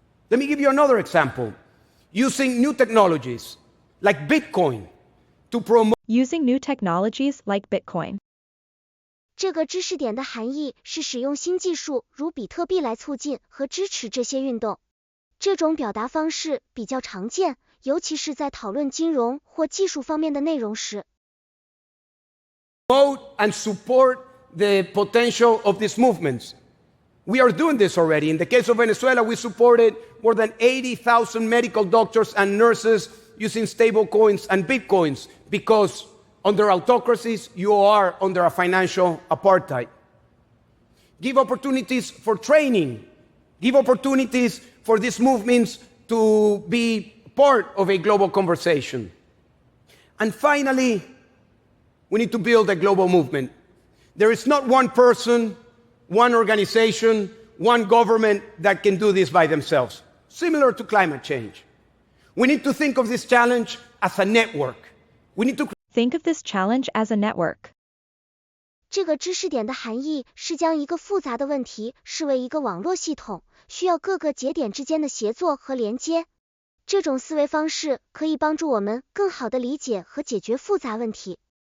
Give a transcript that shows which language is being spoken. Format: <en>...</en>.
<en>Let me give you another example. Using new technologies like Bitcoin to promote Using new technologies like Bitcoin.</en> <zh>这个知识点的含义是使用新技术如比特币来促进和支持这些运动。这种表达方式比较常见，尤其是在讨论金融或技术方面的内容时。</zh> <en>Promote and support the potential of these movements. We are doing this already. In the case of Venezuela, we supported more than 80,000 medical doctors and nurses using stablecoins and bitcoins because under autocracies, you are under a financial apartheid. Give opportunities for training. Give opportunities for these movements to be part of a global conversation. And finally, we need to build a global movement. There is not one person, one organization, one government that can do this by themselves. Similar to climate change. We need to think of this challenge as a network. We need to Think of this challenge as a network.</en> <zh>这个知识点的含义是将一个复杂的问题视为一个网络系统，需要各个节点之间的协作和连接。这种思维方式可以帮助我们更好地理解和解决复杂问题。</zh>